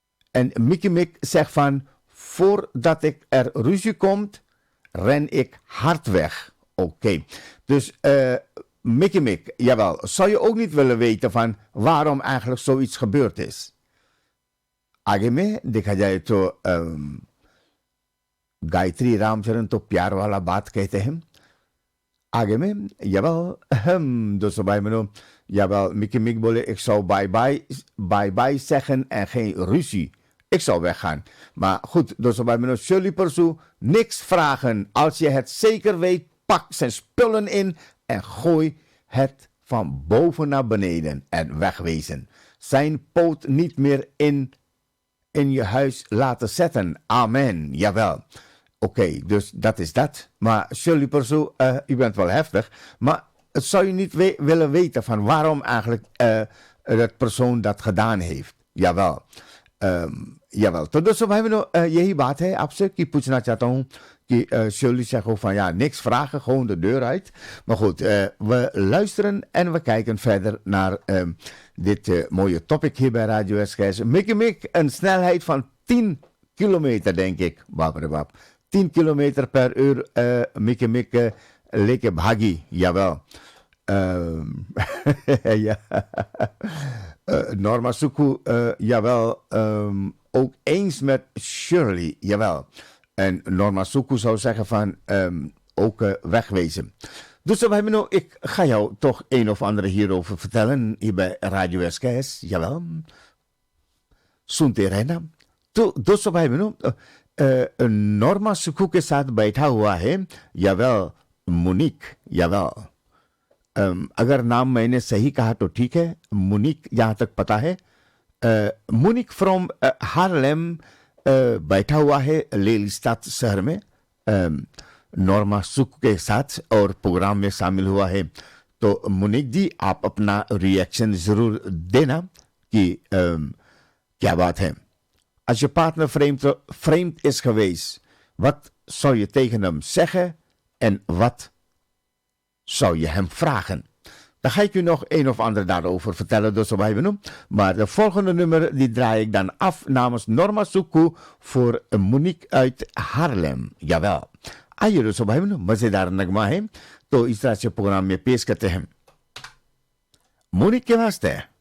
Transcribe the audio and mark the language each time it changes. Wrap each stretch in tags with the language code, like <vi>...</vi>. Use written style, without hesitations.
<nl>En Mickey Mick zegt van, voordat er ruzie komt, ren ik hard weg. Oké. Dus Mickey Mick, jawel, zou je ook niet willen weten van waarom eigenlijk zoiets gebeurd is?</nl> <hi>आगे में देखा जाए तो गायत्री रामचरण तो प्यार वाला बात कहते हैं आगे में jawel दोस्तों भाई बहनों jawel Mickey Mick बोले</hi> <nl>ik zou bye bye zeggen en geen ruzie. Ik zou weggaan. Maar goed, dosso bij me Shirley Persoe, niks vragen. Als je het zeker weet, pak zijn spullen in en gooi het van boven naar beneden en wegwezen. Zijn poot niet meer in je huis laten zetten. Amen. Jawel. Oké, dus dat is dat. Maar Shirley Persoe, u bent wel heftig. Maar zou je niet willen weten van waarom eigenlijk dat persoon dat gedaan heeft? Jawel.</nl> <hi>Jawel, तो दोस्तों भाई बहनों यही बात है आपसे कि पूछना चाहता हूँ कि</hi> <nl>Shirley zegt ook van ja, niks vragen, gewoon de deur uit. Maar goed, we luisteren en we kijken verder naar dit mooie topic hier bij Radio SKS. Mickey Mick, een snelheid van 10 kilometer denk ik. 10 kilometer per uur, Mickey Mick,</nl> <hi>leke bhagi,</hi> <nl>jawel. Ja. Norma Suku, jawel, ook eens met Shirley, jawel. En Norma Suku zou zeggen van, ook wegwezen. Dus ik ga jou toch een of andere hierover vertellen, hier bij Radio SKS, jawel.</nl> <hi>Sunte रहना. तो दोस्तों भाई बहनों Norma सुकू के साथ बैठा हुआ है यावेल मुनिक यावेल अगर नाम मैंने सही कहा तो ठीक है मुनिक जहाँ तक पता है मुनिक फ्रॉम हार्लेम बैठा हुआ है लेलिस्टात शहर में नॉर्मा सुकू के साथ और प्रोग्राम में शामिल हुआ है तो मुनिक जी आप अपना रिएक्शन जरूर देना कि क्या बात है</hi> <nl>als je partner vreemd is geweest, wat zou je tegen hem zeggen en wat zou je hem vragen? Dan ga ik u nog een of ander daarover vertellen, dus wij benoemen. Maar de volgende nummer die draai ik dan af namens Norma Suku voor Monique uit Haarlem. Jawel.</nl> <hi>आइए दोस्तों भाई बहनों मजेदार नगमा है तो इस तरह से प्रोग्राम में पेश करते हैं मोनिक के वास्ते</hi>